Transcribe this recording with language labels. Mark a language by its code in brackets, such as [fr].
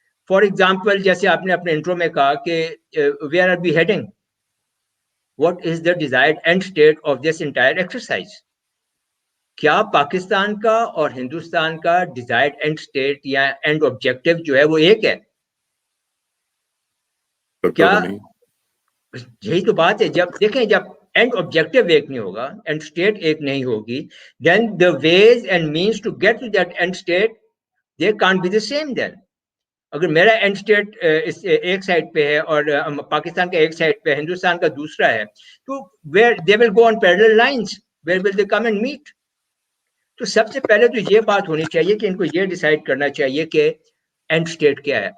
[en] for example [ur] جیسے آپ نے اپنے انٹرو میں کہا کہ [en] Where are we heading, what is the desired end state of this entire exercise. [ur] کیا پاکستان کا اور ہندوستان کا ڈیزائرڈ اینڈ اسٹیٹ یا اینڈ آبجیکٹو جو ہے وہ ایک ہے کیا؟ یہی تو بات ہے. جب دیکھیں جب اینڈ آبجیکٹو ایک نہیں ہوگا، اینڈ اسٹیٹ ایک نہیں ہوگی، [en] then the ways and means to get to that end state they can't be the same. [ur] then اگر میرا اینڈ اسٹیٹ ایک سائڈ پہ ہے اور پاکستان کا ایک سائڈ پہ، ہندوستان کا دوسرا ہے، تو [en] where they will go on parallel lines, where will they come and meet. [ur] تو سب سے پہلے تو یہ بات ہونی چاہیے کہ ان کو یہ ڈیسائیڈ کرنا چاہیے کہ اینڈ اسٹیٹ کیا ہے.